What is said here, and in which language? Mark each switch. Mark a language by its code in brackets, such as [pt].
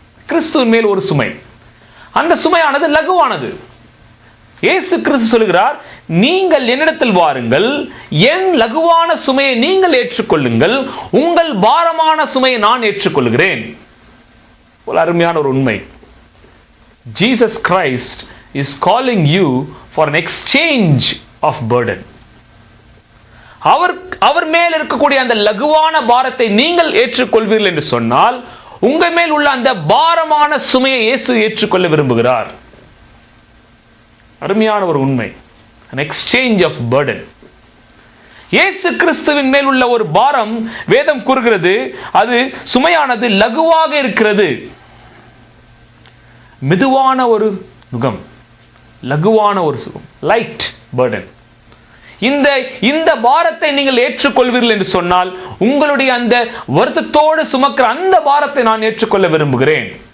[ta] கிறிஸ்துவின் மேல் ஒரு சுமை, அந்த சுமையானது லகுவானது. இயேசு கிறிஸ்து சொல்கிறார், நீங்கள் என்னிடத்தில் வாருங்கள், என் லகுவான சுமையை நீங்கள் ஏற்றுக்கொள்ளுங்கள், உங்கள் பாரமான சுமையை நான் ஏற்றுக்கொள்கிறேன். ஒரு அருமையான ஒரு உண்மை. [en] Jesus Christ is calling you for an exchange of burden. [ta] அவர் மேல் இருக்கக்கூடிய அந்த லகுவான பாரத்தை நீங்கள் ஏற்றுக்கொள்வீர்கள் என்று சொன்னால், உங்கள் மேல் உள்ள அந்த பாரமான சுமையை இயேசு ஏற்றுக்கொள்ள விரும்புகிறார். அருமையான ஒரு உண்மை, [en] an exchange of burden. [ta] இயேசு கிறிஸ்துவின் மேல் உள்ள ஒரு பாரம், வேதம் கூறுகிறது, அது சுமையானது லகுவாக இருக்கிறது. மெதுவான ஒரு நுகம், லகுவான ஒரு சுகம், [en] Light burden. [ta] இந்த பாரத்தை நீங்கள் ஏற்றுக்கொள்வீர்கள் என்று சொன்னால், உங்களுடைய அந்த வருத்தத்தோடு சுமக்கிற அந்த பாரத்தை நான் ஏற்றுக்கொள்ள விரும்புகிறேன்.